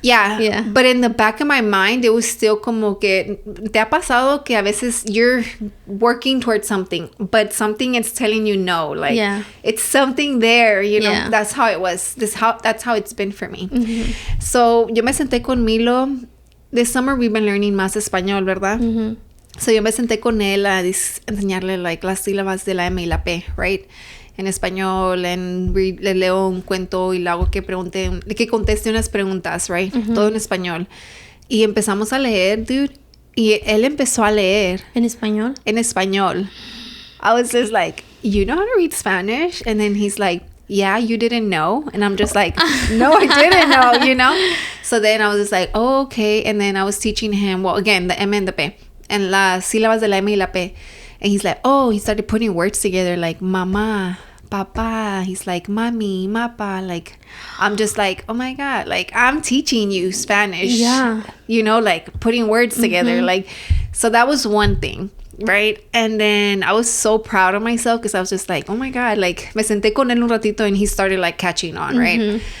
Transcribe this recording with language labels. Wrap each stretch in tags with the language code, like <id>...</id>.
<en>Yeah. But in the back of my mind, it was still</en> <es>como que... ¿Te ha pasado que a veces</es> <en>you're working towards something, but something is telling you no? Like, it's something there, you know? Yeah. That's how it was. That's how it's been for me.</en> <es>So, yo me senté con Milo.</es> <en>This summer, we've been learning</en> <es>más español, ¿verdad? So, yo me senté con él a enseñarle,</es> <en>like,</en> <es>las sílabas de la M y la P,</es> <en>right?</en> <es>En español, le leo un cuento y le hago que conteste unas preguntas,</es> <en>right?</en> <es>Todo en español. Y empezamos a leer, dude. Y él empezó a leer. ¿En español? En español.</es> <en>I was just like, you know how to read Spanish? And then he's like, yeah, you didn't know? And I'm just like, no, I didn't know, you know? So then I was just like, oh, okay. And then I was teaching him, well, again, the M and the P.</en> <es>And las sílabas de la M y la P.</es> <en>And he's like, oh, he started putting words together like mama, papa. He's like, mami, mapa. Like, I'm just like, oh my God, like, I'm teaching you Spanish. Yeah. You know, like, putting words together. Like, so that was one thing, right? And then I was so proud of myself because I was just like, oh my God, like,</en> <es>me senté con él un ratito</es> <en>and he started, like, catching on, right?</en>